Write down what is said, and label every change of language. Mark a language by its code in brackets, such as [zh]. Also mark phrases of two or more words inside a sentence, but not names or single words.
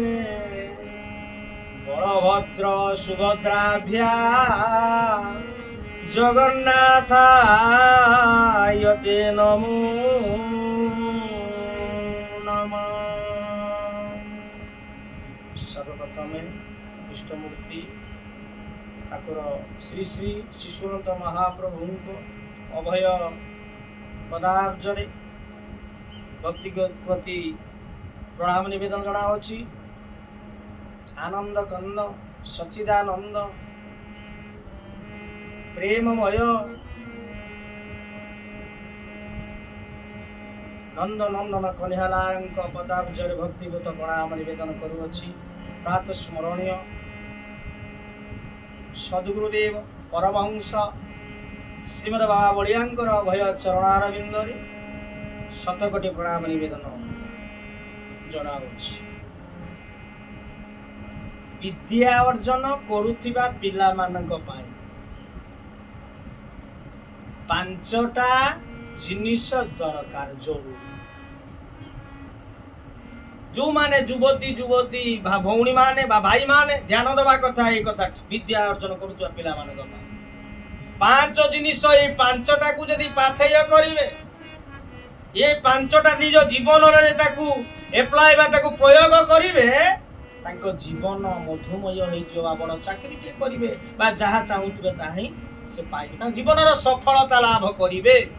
[sa] बलभद्र सुभद्राभ्या जगन्नाथाय ते नमो नमः। [or] ସର୍ବପ୍ରଥମେ ଇଷ୍ଟମୂର୍ତ୍ତି ଠାକୁର ଶ୍ରୀ ଶ୍ରୀ ଶିଶୁନନ୍ଦ ମହାପ୍ରଭୁ କ ଅଭୟ ପଦାବ୍ଜରେ ଭକ୍ତିଗତ ପ୍ରତି ପ୍ରଣାମ ନିବେଦନ ଜଣାଉଛି। ଆନନ୍ଦ କନ୍ଦ ସଚ୍ଚିଦାନନ୍ଦ ପ୍ରେମମୟ ନନ୍ଦ ନନ୍ଦନ କହ୍ନେଇଲାଲ ପଦାବ୍ଜରେ ଭକ୍ତିଗତ ପ୍ରଣାମ ନିବେଦନ କରୁଛି। ପ୍ରାତଃ ସ୍ମରଣୀୟ ସଦ୍ଗୁରୁଦେବ ପରମହଂସ ଶ୍ରୀମଦ ବାବା ବଳିଆଙ୍କର ଅଭୟ ଚରଣାରବିନ୍ଦ ଶତକୋଟି ପ୍ରଣାମ ନିବେଦନ ଜଣାଉଛି। ବିଦ୍ୟା ଅର୍ଜନ କରୁଥିବା ପିଲା ମାନଙ୍କ ପାଇଁ ପାଞ୍ଚଟା ଜିନିଷ ଦରକାର ଜରୁରୀ। ଯେଉଁ ମାନେ ଯୁବତୀ ଯୁବତୀ ଭଉଣୀ ମାନେ ଭାଇ ମାନେ ଧ୍ୟାନ ଦେବା କଥା ଏ କଥା ବିଦ୍ୟା ଅର୍ଜନ କରୁଥିବା ପିଲା ମାନଙ୍କ ପାଇଁ ପାଞ୍ଚ ଜିନିଷ ଏ ପାଞ୍ଚଟା କୁ ଯଦି ପାଥେୟ କରିବେ ଏ ପାଞ୍ଚଟା ନିଜ ଜୀବନ ରେ ତାକୁ ଏପ୍ଲାଇ ବା ତାକୁ ପ୍ରୟୋଗ କରିବେ ତାଙ୍କ ଜୀବନ ମଧୁମୟ ହୋଇ ଯିବ ବଡ଼ ଚାକିରୀ କେ କରିବେ ବା ଯାହା ଚାହୁଁଥିବେ ତାହି ସେ ପାଇବେ ତା ଜୀବନ ର ସଫଳତା ଲାଭ କରିବେ।